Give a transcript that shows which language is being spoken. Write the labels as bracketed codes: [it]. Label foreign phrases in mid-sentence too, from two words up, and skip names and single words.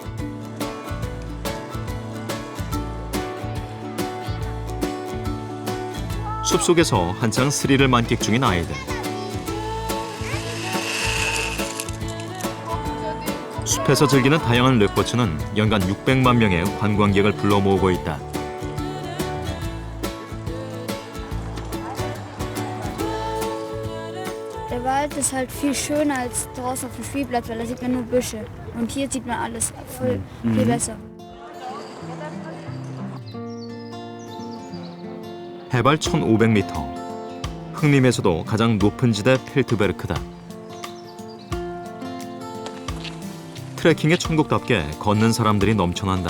[ko] 숲속에서 한창 스릴을 만끽 중인 아이들. 숲에서 즐기는 다양한 레포츠는 연간 600만 명의 관광객을 불러 모으고 있다. [de] Der Wald ist halt viel schöner als draußen auf dem Spielplatz, weil da sieht man nur Büsche. Und hier sieht man alles viel besser. [ko] 해발 1,500m. 흑림에서도 가장 높은 지대 필트베르크다. 트레킹의 천국답게 걷는 사람들이 넘쳐난다.